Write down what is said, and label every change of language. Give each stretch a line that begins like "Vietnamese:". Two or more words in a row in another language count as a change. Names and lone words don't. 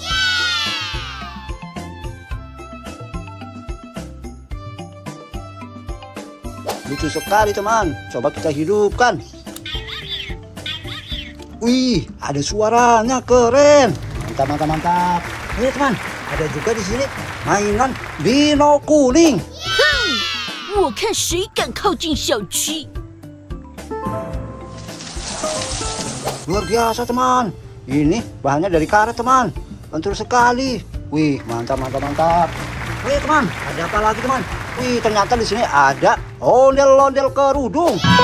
Indonesian: Lucu sekali teman, coba kita hidupkan. Wih, ada suaranya, keren. Mantap. Oh iya teman, ada juga di sini mainan Dino kuning.
Chinese: 我看谁敢靠近小区。
Indonesian: Luar biasa teman, ini bahannya dari karet teman, lentur sekali. Wih, mantap. Wih teman, ada apa lagi teman? Wih, ternyata di sini ada ondel-ondel kerudung.